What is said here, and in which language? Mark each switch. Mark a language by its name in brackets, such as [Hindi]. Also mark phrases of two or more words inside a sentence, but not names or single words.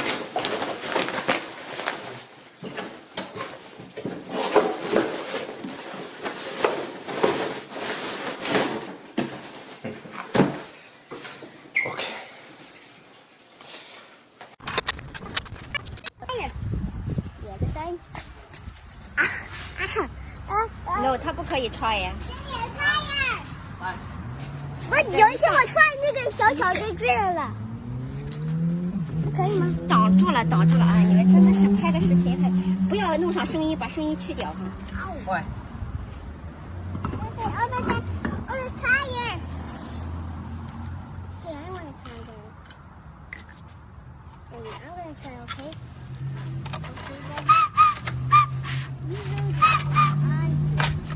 [English] Ok. No， [Chinese] 它不可以踹呀。不是，有一天我踹那个小小的这儿了，可以吗？挡住了，挡住了啊！你们真的是拍个视频还不要弄上声音，把声音去掉哈。喂。 [English] Okay, oh, the tire. Okay, I want to try that. Baby, I'm going to try, okay? Okay, baby. You know that I do.